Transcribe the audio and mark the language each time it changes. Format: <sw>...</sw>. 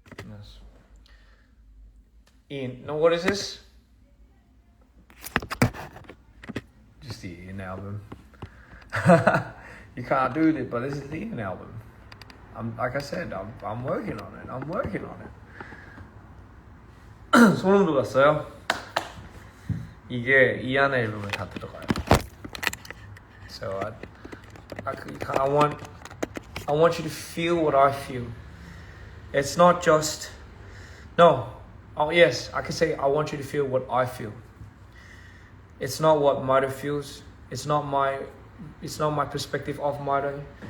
<en>Yes. Ian, now what is this? Just the Ian album. You can't do this, but this is the Ian album. Like I said, I'm working on it.</en> <ko>소름 돋았어요. 이게 이안 앨범에 다 들어가요.</ko> <en>So I want you to feel what I feel. It's not just yes, I can say I want you to feel what I feel. It's not what Mito feels. It's not my perspective of Mito.</en>